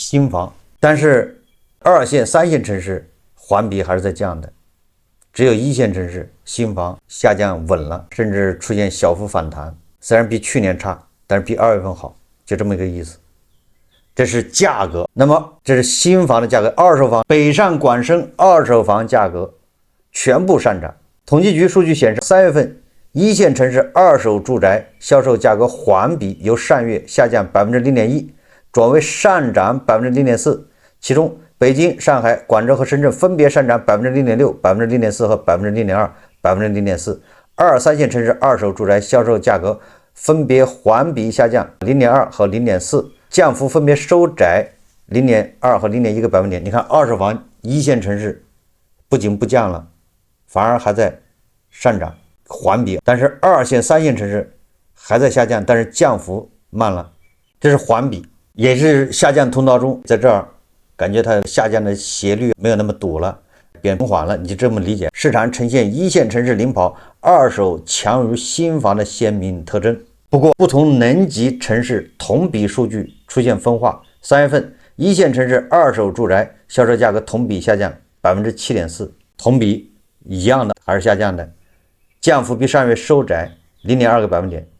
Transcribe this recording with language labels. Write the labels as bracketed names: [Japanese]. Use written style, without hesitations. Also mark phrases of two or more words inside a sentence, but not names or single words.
[Chinese] 新房，但是2線、3線城市环比還是在降的，只有1線城市新房下降穩了，甚至出現小幅反彈，雖然比去年差，但是比2月份好，就這麼一個意思。這是價格，那麼這是新房的價格，二手房北上廣深二手房價格全部上漲。統計局數據顯示，3月份1線城市二手住宅銷售價格環比由上月下降 0.1%， 轉為上漲 0.4%， 其中北京、上海、廣州和深圳分別上漲 0.6%、0.4% 和 0.2%、0.4%。2、3線城市二手住宅銷售價格分別環比下降 0.2% 和 0.4%，降幅分別收窄 0.2% 和 0.1個百分點。你看二手房1線城市不僅不降了，反而還在上漲環比，但是2線、3線城市還在下降，但是降幅慢了，這是環比，也是下降通道中，在這兒感覺它下降的斜率沒有那麼陡了，變緩了，你就這麼理解。市場呈現1線城市領跑，二手強於新房的鮮明特徵。不過，不同能級城市同比數據出現分化。3月份1線城市二手住宅銷售價格同比下降 7.4%， 同比一樣的還是下降的，降幅比上月收窄 0.2個百分點。